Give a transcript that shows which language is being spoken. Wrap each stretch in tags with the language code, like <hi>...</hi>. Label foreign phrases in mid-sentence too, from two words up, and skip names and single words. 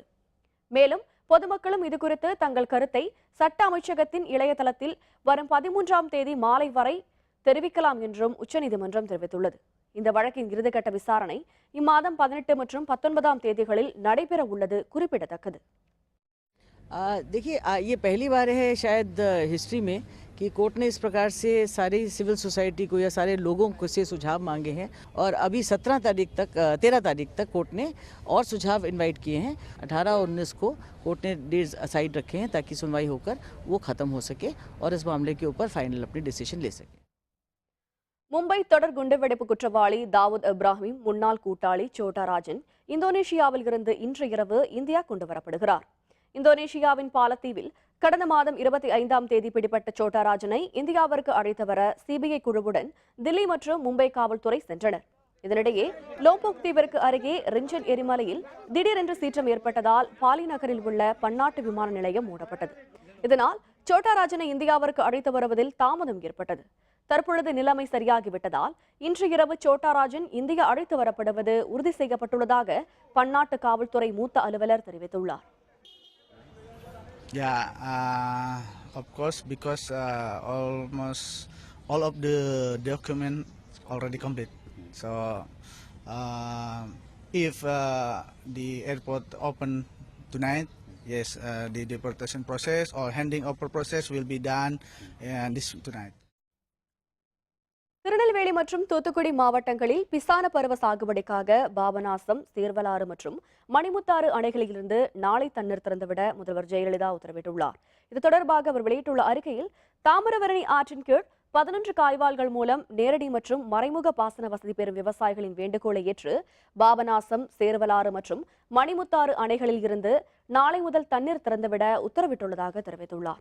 <ta>மேலும் பொதுமக்களும் இதுகுறித்து தங்கள் கருத்தை சட்ட அமைச்சகத்தின் இணையதளத்தில் வரும் 13ஆம் தேதி மாலை வரை தெரிவிக்கலாம் என்றும் உச்சநீதிமன்றம் தெரிவித்துள்ளது. இந்த வழக்கின் இறுதிக்கட்ட விசாரணை இம்மாதம் 18 மற்றும் 19ஆம் தேதிகளில் நடைபெற உள்ளது குறிப்பிடத்தக்கது.</ta> <hi>देखिए, ये पहली बार है शायद हिस्ट्री में कि कोर्ट ने इस प्रकार से सारी</hi> <en>civil society</en> <hi>को या सारे लोगों को से सुझाव मांगे हैं और अभी 13 तारीख तक कोर्ट ने और सुझाव इनवाइट किए हैं. 18 और 19 को कोर्ट ने</hi> <en>dates aside</en> <hi>रखे हैं ताकि सुनवाई होकर वो ख़त्म हो सके और इस मामले के ऊपर फाइनल अपनी डिसीजन ले सके.</hi> <ta>மும்பை தொடர் குண்டுவெடிப்பு குற்றவாளி தாவூத் இப்ராஹிம் முன்னாள் கூட்டாளி சோட்டா ராஜன் இந்தோனேஷியாவில் இருந்து இன்று இரவு இந்தியா கொண்டுவரப்படுகிறார். இந்தோனேஷியாவின் பாலத்தீவில் கடந்த மாதம் 25ஆம் தேதி பிடிபட்ட சோட்டா ராஜனை இந்தியாவிற்கு அழைத்து வர சிபிஐ குழுவுடன் தில்லி மற்றும் மும்பை காவல்துறை சென்றனர். இதனிடையே லோம்போக் தீவிற்கு அருகே ரிஞ்சன் எரிமலையில் திடீரென்று சீற்றம் ஏற்பட்டதால் பாலி நகரில் உள்ள பன்னாட்டு விமான நிலையம் மூடப்பட்டது. இதனால் சோட்டா ராஜனை இந்தியாவிற்கு அழைத்து வருவதில் தாமதம் ஏற்பட்டது. தற்பொழுது நிலைமை சரியாகிவிட்டதால் இன்று இரவு சோட்டா ராஜன் இந்தியா அழைத்து வரப்படுவது உறுதி செய்யப்பட்டுள்ளதாக பன்னாட்டு காவல்துறை மூத்த அலுவலர் தெரிவித்துள்ளார்.</ta> <en>Yeah, of course, because almost all of the document already complete. So, uh, if the airport open tonight, yes, the deportation process or handing over process will be done this tonight.</en> <ta>திருநெல்வேலி மற்றும் தூத்துக்குடி மாவட்டங்களில் பிசான பருவ சாகுபடிக்காக பாபநாசம், சீர்வலாறு மற்றும் மணிமுத்தாறு அணைகளிலிருந்து நாளை தண்ணீர் திறந்துவிட முதல்வர் ஜெயலலிதா உத்தரவிட்டுள்ளார். இது தொடர்பாக அவர் வெளியிட்டுள்ள அறிக்கையில், தாமிரபரணி ஆற்றின் கீழ் 11 கால்வாய்கள் மூலம் நேரடி மற்றும் மறைமுக பாசன வசதி பெறும் விவசாயிகளின் வேண்டுகோளை ஏற்று பாபநாசம், சேர்வலாறு மற்றும் மணிமுத்தாறு அணைகளில் இருந்து நாளை முதல் தண்ணீர் திறந்துவிட உத்தரவிட்டுள்ளதாக தெரிவித்துள்ளார்.</ta>